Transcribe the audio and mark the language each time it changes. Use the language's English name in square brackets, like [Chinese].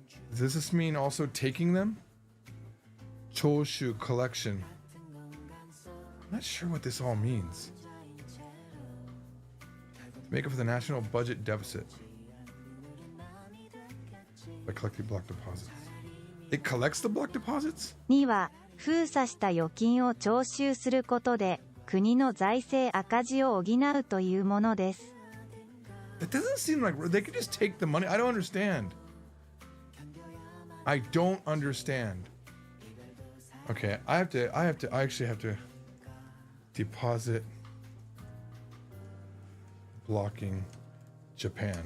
[English] Does this mean also taking them? Choshu collection. I'm not sure what this all means. To make up for the national budget deficit. By collecting block deposits. It collects the block deposits? [Japanese] 2は封鎖した預金を徴収することで国の財政赤字を補うというものです。 [English] It doesn't seem like they could just take the money. I don't understand. I don't understand. Okay, I actually have to deposit blocking Japan.